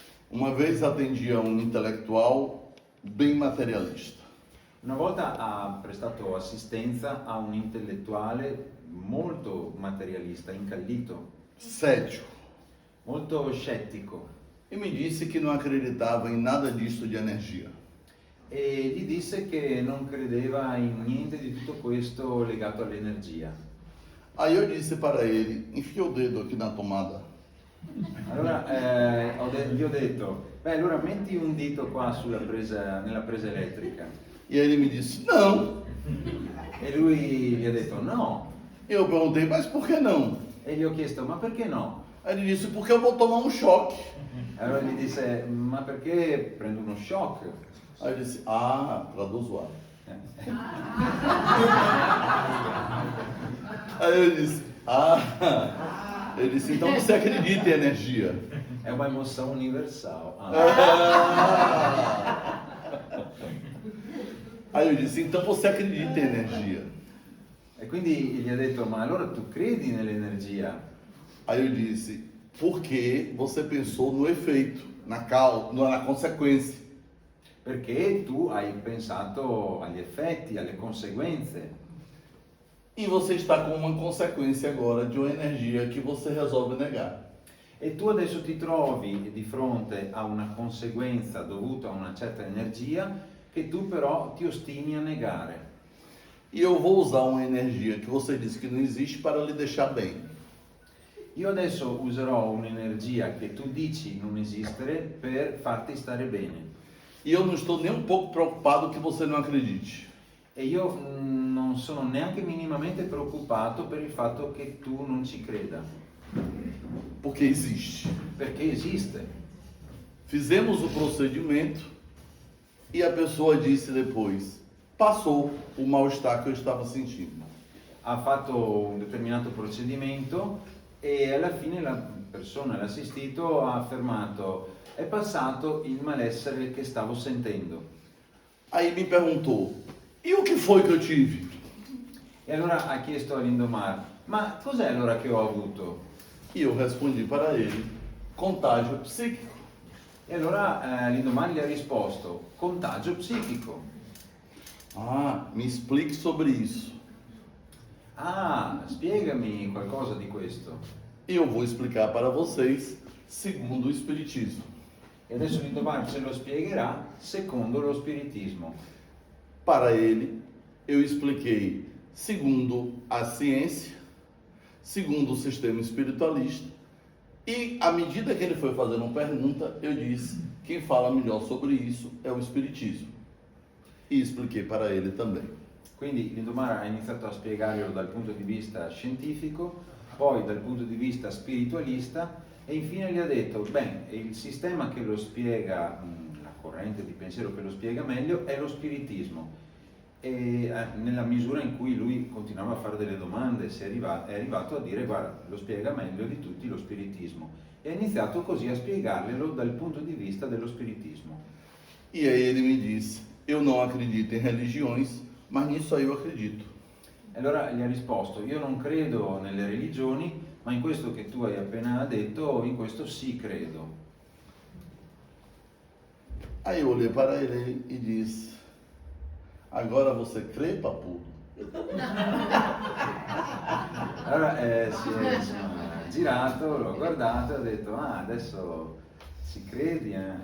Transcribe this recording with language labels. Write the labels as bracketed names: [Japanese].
[Portuguese] Uma vez atendia um intelectual bem materialista. [Italian] Una volta ha prestato assistenza a un intellettuale molto materialista, incallito, [Portuguese] Cético. [Italian] molto scettico, [Portuguese] E me disse que não acreditava em nada disso de energia. [Italian] e gli disse che non credeva in niente di tutto questo legato all'energia. [Portuguese] Aí eu disse para ele, enfia o dedo aqui na tomada. [Italian] Allora gli ho detto, beh allora metti un dito qua nella presa elettrica. [Portuguese] E aí ele me disse, não. [Italian] E lui gli ha detto no. [Portuguese] Eu perguntei, mas por que não? [Italian] E gli ho chiesto, ma perché no? [Portuguese] Aí ele disse, porque eu vou tomar um choque. [Italian] Allora gli disse, ma perché prendo uno shock? [Portuguese] Aí eu disse, ah, traduz o ar. Aí eu disse, ah. Ele disse, então você acredita em energia? È uma emoção universal. Aí eu disse, então você acredita em energia? [Italian] E quindi gli ha detto, ma allora tu credi nell'energia? [Portuguese] Aí eu disse, porque você pensou no efeito, na consequência. [Italian] Perché tu hai pensato agli effetti, alle conseguenze. [Portuguese] E você está com uma consequência agora de uma energia que você resolve negar. [Italian] E tu adesso ti trovi di fronte a una conseguenza dovuta a una certa energia che tu però ti ostini a negare. [Portuguese] E eu vou usar uma energia que você disse que não existe para lhe deixar bem. [Italian] Io adesso userò un'energia che tu dici non esistere per farti stare bene. [Portuguese] E eu não estou nem um pouco preocupado que você não acredite. [Italian] E io non sono neanche minimamente preoccupato per il fatto che tu non ci creda. [Portuguese] Porque existe. [Italian] Perché esiste. [Portuguese] Fizemos o procedimento e a pessoa disse depois, passou o mal-estar que eu estava sentindo. [Italian] Ha fatto un determinato procedimento e alla fine la persona, l'assistito, ha affermato è passato il malessere che stavo sentendo. [Portuguese] Aí me perguntou, e o que foi que eu tive? [Italian] E allora ha chiesto all'Indomar, ma cos'è allora che ho avuto? [Portuguese] E eu respondi para ele, contágio psíquico. [Italian] E allora l'Indomar gli ha risposto, contagio psichico. [Portuguese] Ah, me explique sobre isso. [Italian] Ah, spiegami qualcosa di questo. [Portuguese] E eu vou explicar para vocês segundo o Espiritismo. [Italian] E adesso l'Indomar ce lo spiegherà secondo lo spiritismo. [Portuguese] Para ele, eu expliquei segundo a ciência, segundo o sistema espiritualista, e à medida que ele foi fazendo uma pergunta, eu disse, quem fala melhor sobre isso é o Espiritismo. E expliquei para ele também. [Italian] Quindi l'Indomar ha iniziato a spiegarlo dal punto di vista scientifico, poi dal punto di vista spiritualista e infine gli ha detto, beh, il sistema che lo spiega, la corrente di pensiero che lo spiega meglio è lo spiritismo. E nella misura in cui lui continuava a fare delle domande è arrivato a dire guarda, lo spiega meglio di tutti lo spiritismo e ha iniziato così a spiegarglielo dal punto di vista dello spiritismo. [Portuguese] E aí ele me disse, eu não acredito em religiões, mas nisso aí eu acredito. [Italian] Allora gli ha risposto, io non credo nelle religioni, ma in questo che tu hai appena detto, in questo sì credo. [Portuguese] Aí eu olhei para ele e disse, agora você crê, papudo? [Italian] Allora si è girato, l'ho guardato e ha detto, ah adesso ci credi?